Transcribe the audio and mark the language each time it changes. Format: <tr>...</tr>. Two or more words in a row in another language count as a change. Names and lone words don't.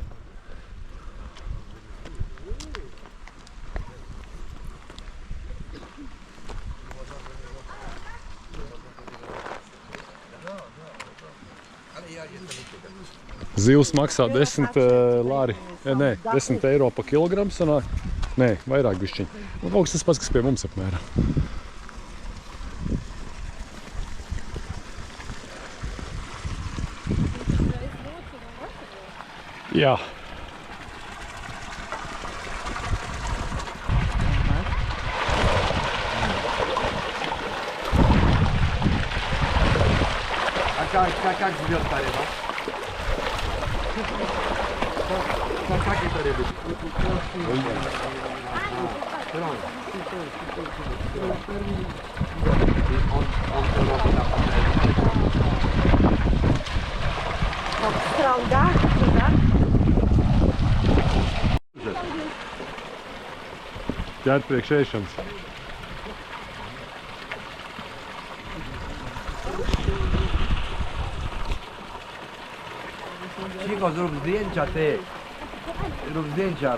<lv>Zivs maksā 10 lari, nē, 10 eiro pa kilogramu sanāk. Nē, vairāk bišķiņ. Un kaut kas tas pats, kas pie mums apmēram. Jā.</lv> <ru>Как живет парень? Как это рыбы?</ru> <lv>Strauda, da? Ķert priekš ēšanas.</lv> <pl>Cicho, zrób zdjęcia ty. Rób zdjęcia.</pl>